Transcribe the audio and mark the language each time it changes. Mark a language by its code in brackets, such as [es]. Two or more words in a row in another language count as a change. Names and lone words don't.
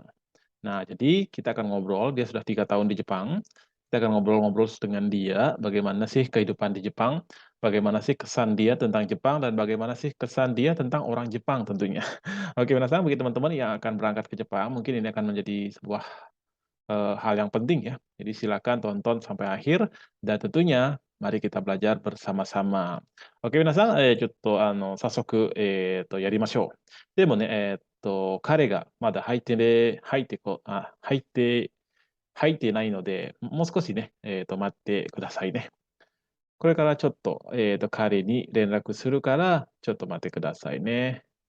[id] Nah, jadi kita akan ngobrol, dia sudah 3 tahun di Jepang, kita akan ngobrol-ngobrol dengan dia, bagaimana sih kehidupan di Jepang, bagaimana sih kesan dia tentang Jepang, dan bagaimana sih kesan dia tentang orang Jepang tentunya. Oke, penasaran bagi teman-teman yang akan berangkat ke Jepang, mungkin ini akan menjadi sebuah hal yang penting ya. Jadi silakan tonton sampai akhir dan tentunya mari kita belajar bersama-sama. Oke, [ja] minasan, ちょっと早速、やりましょう。でもね、彼がまだ入ってないので、もう少しね、待ってくださいね。これからちょっと、彼に連絡するから、ちょっと待ってくださいね。